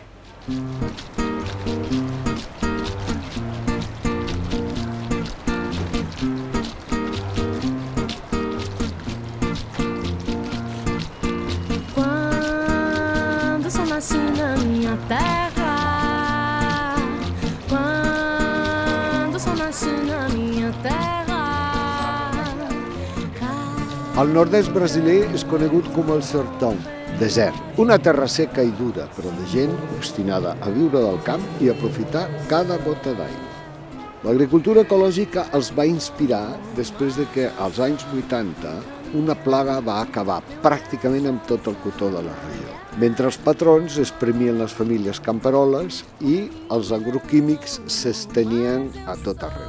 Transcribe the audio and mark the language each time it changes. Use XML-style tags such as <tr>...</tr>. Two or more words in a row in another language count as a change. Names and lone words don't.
<pt>Quando só nasci na minha terra, quando só nasci na minha terra,</pt> <ca>El nord-est brasiler és conegut com el sertão, desert, una terra seca i dura, però de gent obstinada a viure del camp i aprofitar cada gota d'aigua. L'agricultura ecològica els va inspirar després de que, als anys 80, una plaga va acabar pràcticament amb tot el cotó de la regió, mentre els patrons es premien les famílies camperoles i els agroquímics s'estenien a tot arreu.</ca>